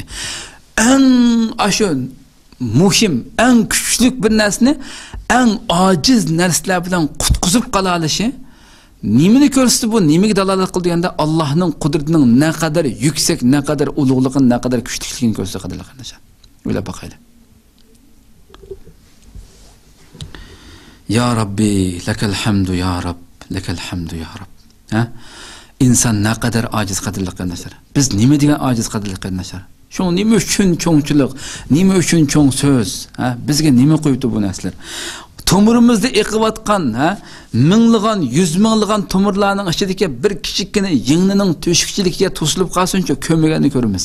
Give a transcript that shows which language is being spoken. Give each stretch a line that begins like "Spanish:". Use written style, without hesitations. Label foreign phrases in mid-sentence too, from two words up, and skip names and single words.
Uzbek: Eng ashu muhim, eng kuchli bir narsani eng ojiz narsalar bilan qutqizib qola olishi nimani ko'rsatdi bu, nimaga dalolat qildi deganda Allohning qudratining ne qadar yuksak, ne qadar ulug'ligini, ne qadar kuchliligini ko'rsatdi qardoshlar. O'ylab boqaylik.
Arabic: يا ربي لك الحمد يا رب لك الحمد يا رب, lakal hamdu ya Rabb.
Turkish: İnsan ne kadar aciz
Uzbek: qadrli qardoshlar. Biz nima degan aciz qadrli qardoshlar? Şu nima uchun cho'ngchilik, nima uchun cho'ng so'z, bizga nima qo'yibdi bu narsalar? Tomirimizda eqivatgan, minglagan, yuz minglagan tomirlarning ichidagi bir kichikkina yingnining to'shikchiligiga to'silib qolsincha ko'magani ko'ramiz.